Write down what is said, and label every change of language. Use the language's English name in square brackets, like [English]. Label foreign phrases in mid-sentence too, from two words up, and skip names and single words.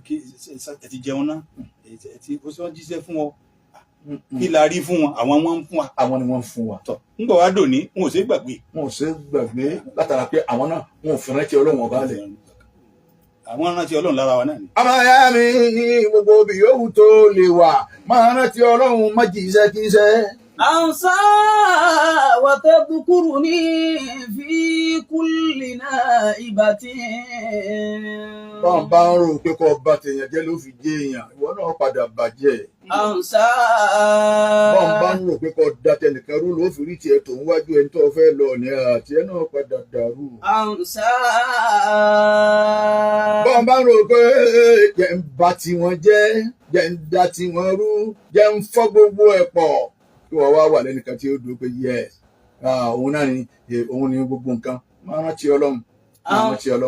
[Yoruba] ẹ ti jẹun náà ẹ ti ó sọ jíṣẹ́ fún ọ kí la rí fún wọn àwọn wọn ń fún wa. àwọn ni wọ́n ń fún wa. tọ ń bọ̀ wá dòní wọn ò ṣe é gbàgbé. wọn ò ṣe é gbàgbé látara pé àwọn náà wọn ò fi rántí ọlọ́run ọba lẹ̀. àwọn rántí ọlọ́run lára wa náà ni. ọmọ ìyá mi gbogbo òbí yòówù tó lè wà máa rántí ọlọ́run má jí iṣẹ́ kí iṣẹ́. [Arabic] أنسى وتذكرني في كل نائبة. [Yoruba] bọ́n bá ń rò pé kọ́ bá tèèyàn jẹ́ ló fi jẹ́ èèyàn ìwọ náà padà bàjẹ́. [Arabic] أنسى. [Yoruba] bọ́n bá ń rò pé kọ́ da tẹnìkan rú ló fi rí tiẹ̀ tó ń wájú ẹni tó fẹ́ lọ ní àti ẹ náà padà dàrú. [Arabic] أنسى. [Yoruba] bọ́n bá ń rò pé jẹ́ ń ba tiwọn jẹ́ jẹ́ ń da tiwọn rú jẹ́ ń fọ́ gbogbo ẹ̀ pọ̀ kí wọ́n wá wà lẹ́nìkan tí ó dúró pé yes òun náà ni òun ni gbogbo nǹkan máa rántí ọlọ́run máa rántí ọlọ́run.